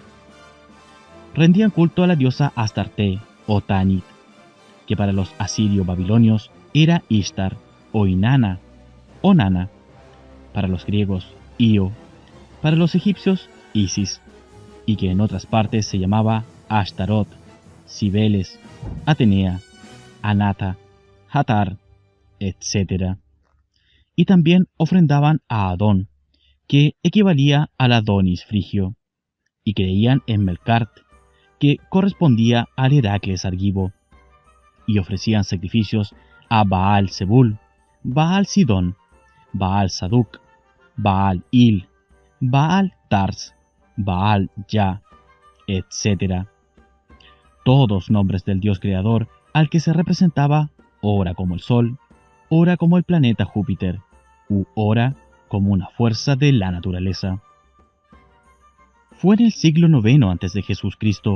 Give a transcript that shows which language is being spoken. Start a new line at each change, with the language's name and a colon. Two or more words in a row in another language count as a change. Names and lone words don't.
Spanish: Rendían culto a la diosa Astarte o Tanit, que para los asirio-babilonios era Ishtar o Inanna o Nana, para los griegos Io, para los egipcios Isis, y que en otras partes se llamaba Ashtarot, Cibeles, Atenea, Anata, Hathor, etc. Y también ofrendaban a Adón, que equivalía al Adonis frigio, y creían en Melkart, que correspondía al Heracles argivo, y ofrecían sacrificios a Baal Zebul, Baal Sidón, Baal Saduk, Baal Il, Baal Tars, Baal, Ya, etc. Todos nombres del dios creador al que se representaba ora como el sol, ora como el planeta Júpiter, u ora como una fuerza de la naturaleza. Fue en el siglo IX a.C.